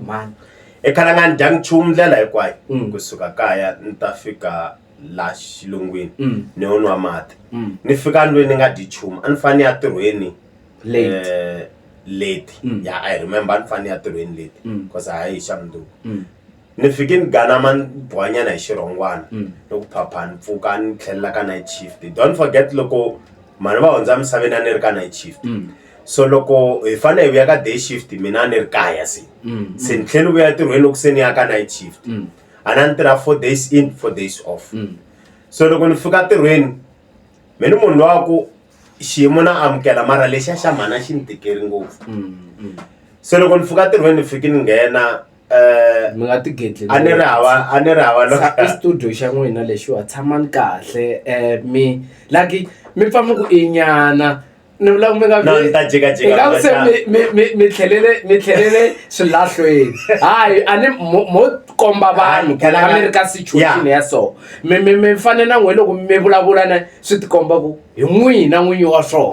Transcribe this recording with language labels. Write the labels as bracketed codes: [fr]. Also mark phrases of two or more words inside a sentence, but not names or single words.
[ts] i khala nga ni dya nchumu ndlela hinkwayo kusuka kaya ni ta fika la xilungwini ni yo nwa mati ni fika ndlwini ni nga dyi nchumu a ni fane ya tirhweni late [en] I remember [ts] a ni fane ya tirhweni late because a hi xa mundzuku ni fike ni ganama ni bwanyana hi xirhongwana loko phapha ni pfuka ni tlhelela ka [en] night shift. Don't forget [ts] loko mani va hundza misaveni a ni ri ka [en] night shift, [ts] so loko hi fanele hi vuya ka [en] day shift [ts] mina ni ri kaya se ni tlhela ni vuya entirhweni loko se ni ya ka [en] night shift [ts] a na ni tirha [en] 4 days in 4 days off. [ts] So loko ni fika ntirhweni me ni munhu lowa ku xiyimo na amukela mara lexiya xa mhana xi ni tikeri ngopfu. So loko ni fika ntirhweni ni fike ni nghena mi nga ti gedle a ni ri hava i studio xa n'wina lexiwa tshamani kahle mi pfa mi ku i nyana ni vula ku mi nga mi tlhelele swilahlweni hayi a ni mo komba vanhu ka mi ri ka situation ya so mi fane na n'we loko mi vulavula na swi tikomba ku hi n'wina n'winyi wa swona